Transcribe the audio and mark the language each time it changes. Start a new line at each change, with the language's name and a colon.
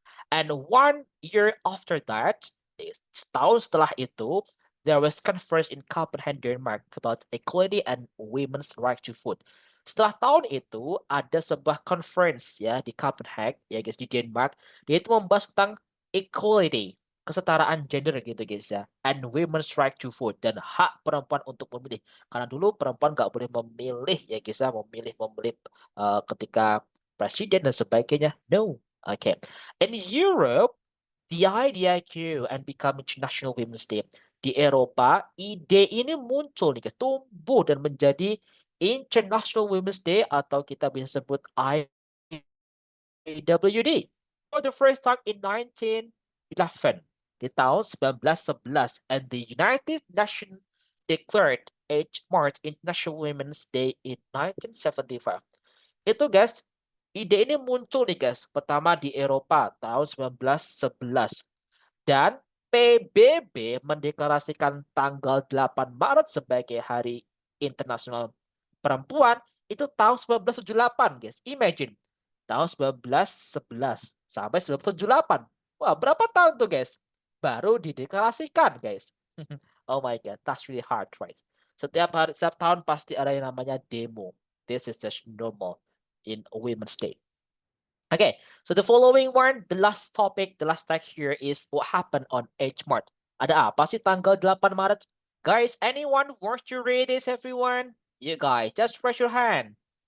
English: And 1 year after that,
Indonesian: setahun setelah itu,
English: there was conference in Copenhagen, Denmark about equality and women's right to food.
Indonesian: Setelah tahun itu ada sebuah conference ya di Copenhagen ya guys, di Denmark. Dia itu membahas tentang equality, kesetaraan gender gitu guys ya,
English: and women's right to food,
Indonesian: dan hak perempuan untuk memilih. Karena dulu perempuan nggak boleh memilih ya guys ya, memilih ketika presiden dan sebagainya.
English: No. Okay. In Europe, the idea grew and become International Women's Day.
Indonesian: Di Eropa, ide ini muncul nih guys, tumbuh dan menjadi International Women's Day, atau kita bisa sebut IWD.
English: For the first time in 1911,
Indonesian: di tahun 1911,
English: and the United Nations declared 8 March International Women's Day in 1975.
Indonesian: Itu guys, ide ini muncul nih guys, pertama di Eropa tahun 1911. Dan PBB mendeklarasikan tanggal 8 Maret sebagai Hari Internasional Perempuan itu tahun 1978 guys.
English: Imagine,
Indonesian: tahun 1911 sampai 1978. Wah, berapa tahun tuh guys? Baru dideklarasikan guys.
English: Oh my god, that's really hard, right?
Indonesian: Setiap tahun pasti ada yang namanya demo.
English: This is just normal in Women's Day. Okay, so the following one, the last topic, the last tag here is what happened on 8 March.
Indonesian: Ada apa sih tanggal 8 Maret? Guys,
English: anyone wants to read this, everyone? You guys, just raise your hand.